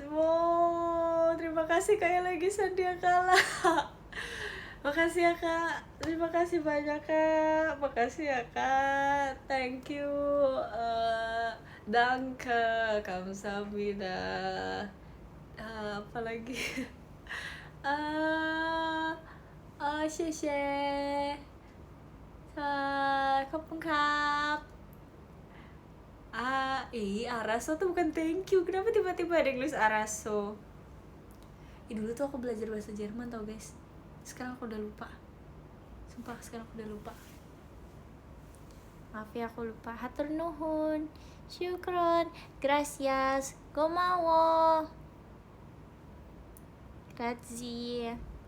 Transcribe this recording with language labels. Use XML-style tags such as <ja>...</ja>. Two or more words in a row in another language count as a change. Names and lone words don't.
<id>Wow, terima kasih kayak lagi Sandia kalah. Makasih ya kak, terima kasih banyak kak. Makasih ya kak,</id> <en>thank you.</en> <de>Danke, kamsahamnida.</de> <id>Apa lagi? 谢谢</id> <th>ขอบคุณครับ</th> <id>Araso tuh bukan</id> <en>thank you.</en> <id>Kenapa tiba-tiba ada yang nulis Araso? Dulu tuh aku belajar bahasa Jerman tau guys. Sekarang aku udah lupa. Sumpah sekarang aku udah lupa. Maaf ya aku lupa.</id> <su>Hatur nuhun, syukron, gracias, gomawo, grazie.</su>